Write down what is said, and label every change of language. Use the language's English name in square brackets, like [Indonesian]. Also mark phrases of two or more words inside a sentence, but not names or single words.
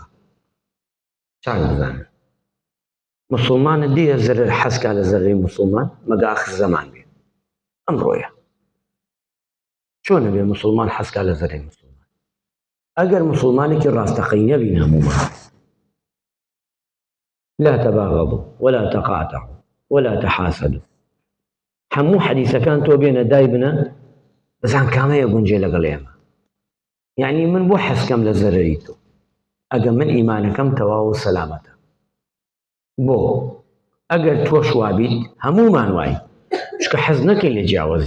[Central Kurdish] چاک بزانن مسلمانە دیە زەرر حەزکا لە زەرەی مسلمان مەگە ئاخر زەمان بێ. ئەمڕۆیە چۆنە بێ مسلمان حەزکا لە زەرەی مسلمان؟ ئەگەر مسلمانێکی ڕاستەقەی نەبین هەموومان [Arabic] لا تباغضوا ولا تقاطعوا ولا تحاسدوا. [Central Kurdish] هەموو حەدیثەکان تۆ بێنە دای بنە بزان کامەیە گونجێ لەگەڵ ئێمە. یعنی من بۆ حەزکەم لە زەرەری تۆ ئەگە من ئیمانەکەم تەواو و سەلامەتە. بۆ ئەگەر تۆش وابیت هەموومان وای، چکە حەز نەکەین لە جیاوازی.